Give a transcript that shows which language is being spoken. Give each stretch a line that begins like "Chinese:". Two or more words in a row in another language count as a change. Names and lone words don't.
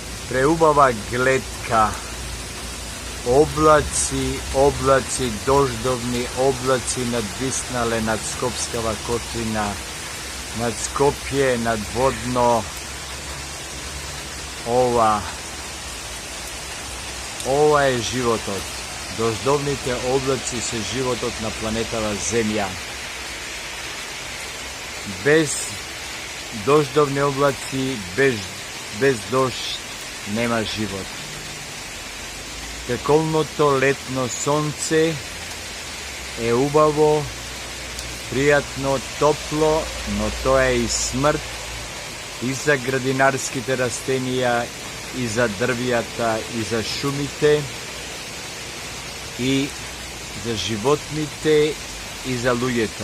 Macedonian: преубава глетка, облаци, дождовни облаци надвиснале над Скопскава котлина, над Скопје, над Водно. Ова је животот. Doždovните облаци се животот на планетава Земја. Без дождовни облаци, без дожд нема живот. Пеколното летно сонце е убаво, пријатно, топло, но тоа е и смрт и за градинарските растенија, и за дрвијата, и за шумите, и за животните, и за луѓето.